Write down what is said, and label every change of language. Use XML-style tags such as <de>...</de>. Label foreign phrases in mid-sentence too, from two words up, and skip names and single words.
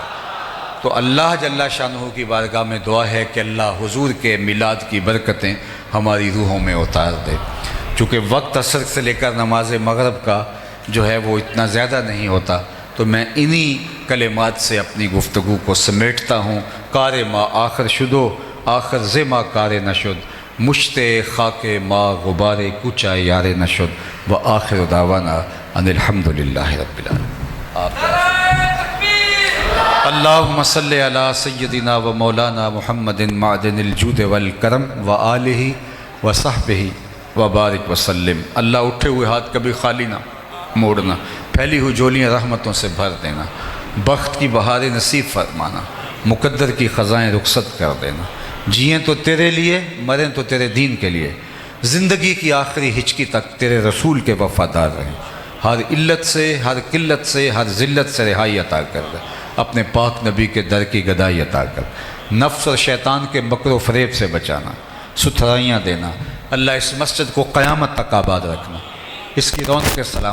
<ur>تو اللہ جل شانہ کی بارگاہ میں دعا ہے کہ اللہ حضور کے میلاد کی برکتیں ہماری روحوں میں اتار دے۔ چونکہ وقت عصر سے لے کر نماز مغرب کا جو ہے وہ اتنا زیادہ نہیں ہوتا، تو میں انہی کلمات سے اپنی گفتگو کو سمیٹتا ہوں۔</ur> <fa>کار ما آخر شدو، آخر ز ما کار نشد، مشت خاک ما غبار کوچا یار نشد،</fa> <ar>و آخر دعوانا ان الحمدللہ رب العالمین۔ اللہم صلی علی سیدنا و مولانا محمد معدن الجود والکرم و آلہ و صحبہ و بارک وسلم۔</ar> <ur>اللہ اٹھے ہوئے ہاتھ کبھی خالی نہ موڑنا، پھیلی ہوئی جولیاں رحمتوں سے بھر دینا، بخت کی بہاریں نصیب فرمانا، مقدر کی خزائیں رخصت کر دینا، جئیں تو تیرے لیے، مریں تو تیرے دین کے لیے، زندگی کی آخری ہچکی تک تیرے رسول کے وفادار رہیں، ہر علت سے، ہر قلت سے، ہر ذلت سے رہائی عطا کر دے، اپنے پاک نبی کے در کی گدائی عطا کر، نفس اور شیطان کے مکر و فریب سے بچانا، ستھرائیاں دینا، اللہ اس مسجد کو قیامت تک آباد رکھنا، اس کی رونق کے سلام</ur>